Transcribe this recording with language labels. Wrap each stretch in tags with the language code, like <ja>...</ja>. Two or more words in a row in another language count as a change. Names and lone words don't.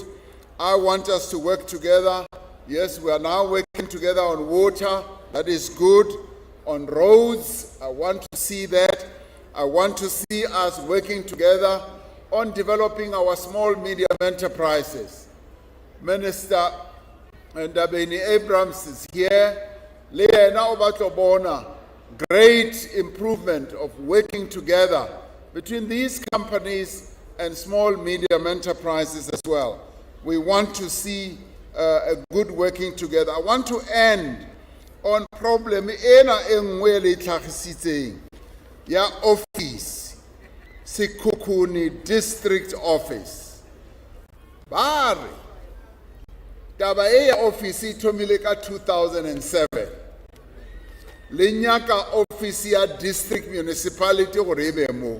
<en>I want us to work together. Yes, we are now working together on water. That is good. On roads, I want to see that. I want to see us working together on developing our small medium enterprises. Minister Ndabeni Abrams is here.</en> <nso>Le yena o batla bona</nso> <en>great improvement of working together between these companies and small medium enterprises as well. We want to see a good working together. I want to end on problem</en> <nso>ena engwe le tlhagisitseng ya</nso> <en>office, Sekhukhune District Office.</en> <nso>Bari taba e ya office e thomile ka 2007. Le nyaka office ya District Municipality gore e be mo.</nso>